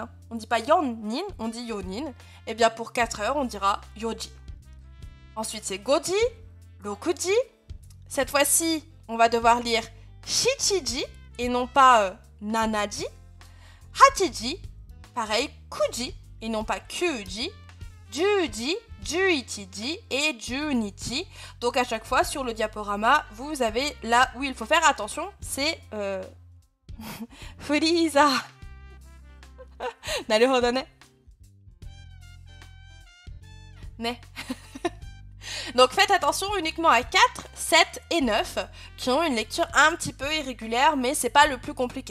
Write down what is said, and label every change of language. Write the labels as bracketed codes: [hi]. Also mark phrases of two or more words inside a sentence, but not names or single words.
[fr] On ne dit pas yonin, on dit yonin. Et bien pour 4 heures, on dira yoji. Ensuite, c'est goji, rokuji. Cette fois-ci, on va devoir lire shichiji et non pas nanaji. Hachiji, pareil, kuji et non pas kyuji. Juji, Juichiji et Junichi. Donc à chaque fois sur le diaporama, vous avez là où il faut faire attention, c'est Frieza. [ja] なるほどね。ね. [fr] Donc faites attention uniquement à 4, 7 et 9 qui ont une lecture un petit peu irrégulière, mais c'est pas le plus compliqué.